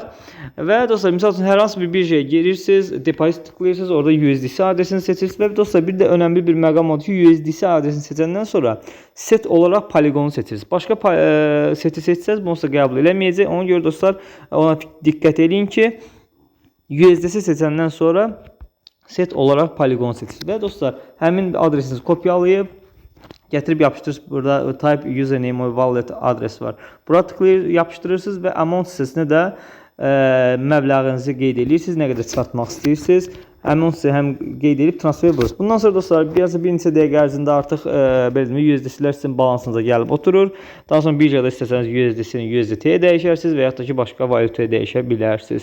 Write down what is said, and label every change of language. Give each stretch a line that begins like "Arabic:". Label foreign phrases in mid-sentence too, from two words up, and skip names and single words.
Azerbaijani: Və dostlar misal üçün hər hansı bir birjaya girirsiniz, depozit tıklayırsınız, orada USDC adresini seçirsiniz və dostlar bir də önəmli bir məqam odur ki, USDC adresini seçəndən sonra set olaraq poligonu seçirsiniz. Başqa seti seçsəz, bunu qəbul eləməyəcək. Ona görə dostlar ona diqqət edin ki, USDC seçəndən sonra set olaraq poligon seçirsiniz. Və dostlar, həmin adresinizi kopyalayıb, gətirib yapışdırırsınız. Burada
English: type username or wallet
Azerbaijani: adresi var. Bura tıklayır, yapışdırırsınız və amount hissəsinə də məbləğinizi qeyd edirsiniz. Nə qədər çıxartmaq istəyirsiniz. Həmin hissəsi həm qeyd edib transfer edirsiniz. Bundan sonra dostlar, bir neçə dəqiqə ərzində artıq USDC-lər sizin balansınıza gəlib oturur. Daha sonra birjada istəsəniz USDC-ni USDT-yə dəyişərsiniz və yaxud da ki, başqa valutaya dəyişə bilərsiniz.